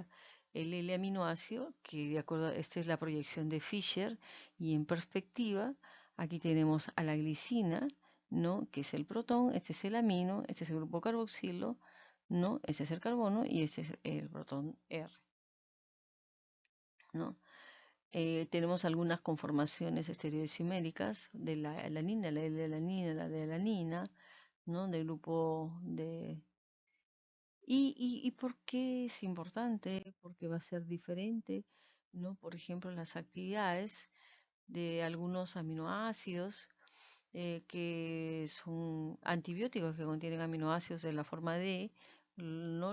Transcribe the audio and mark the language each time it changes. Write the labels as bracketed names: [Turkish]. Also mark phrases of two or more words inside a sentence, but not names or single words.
[Spanish] El L-aminoácido, que de acuerdo a esta es la proyección de Fischer, y en perspectiva, aquí tenemos a la glicina, ¿no? Que es el protón, este es el amino, este es el grupo carboxilo, ¿no? Este es el carbono y este es el protón R, ¿no? Tenemos algunas conformaciones estereoisoméricas de la alanina, la L-alanina, la D-alanina, ¿no? Del grupo de... ¿Y por qué es importante? Porque va a ser diferente, ¿no? Por ejemplo, las actividades de algunos aminoácidos que son antibióticos que contienen aminoácidos de la forma D, ¿no?